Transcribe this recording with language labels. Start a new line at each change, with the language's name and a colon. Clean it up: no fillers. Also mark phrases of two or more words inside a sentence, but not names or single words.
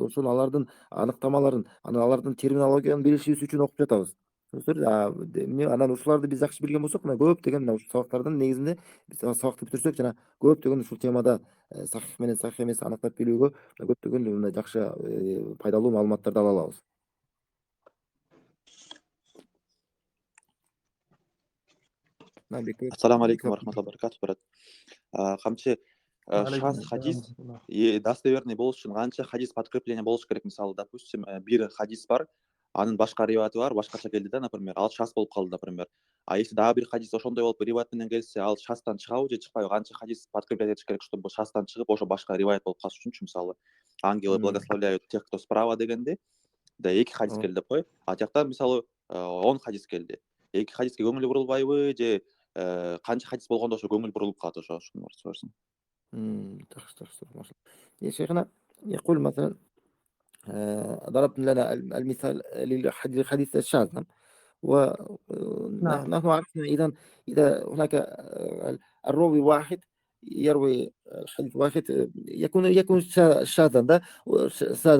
Kyrgyz: Ошол алардын аныктамаларын, алардын терминологияларын билишибиз үчүн окуп жатабыз. Эмне анан ушуларды биз жакшы билген болсок, мына көптөгөн мына ушул сабактардын негизинде биз сабакты бүтүрсөк жана көптөгөн ушул темада сахих менен сахих эмес аныктап билүүгө көптөгөн мындай жакшы пайдалуу маалыматтарды ала алабыз.
Arabic: السلام عليكم ورحمة الله وبركاته, брат.
Kyrgyz: Камчы шаз хадис достоверный болуш үчүн канча хадис подкрепление болуш керек? Мисалы, допустим, бир хадис бар, анын башка риваяты бар, башкача келди да, например, ал шаз болуп калды, например.
Russian: А если
Kyrgyz: дагы бир хадис ошондой болуп риваят менен келсе, ал шаздан чыгабы же чыкпайбы? Канча хадис подкреплять этиш керек, чтобы шаздан чыгып, ошо башка риваят болуп калыш үчүнчү? Мисалы,
Russian: ангелы благословляют тех, кто справа
Kyrgyz: дегенде, да 2 хадис келди деп кой. А тиякта мисалы 10 хадис келди. 2 хадиске көңүл бурулбайбы же канча хадис болгондо ошо көңүл бурулуп калат, ошону сурасың.
Kazakh: жақсы машалла.
Arabic: يا شيخنا يقول مثلا ضربت لنا المثال للحديث الشاذ. نعم. ونحن عرفنا إذا هناك الراوي واحد يروي الحديث واحد يكون شاذا ده ساذا.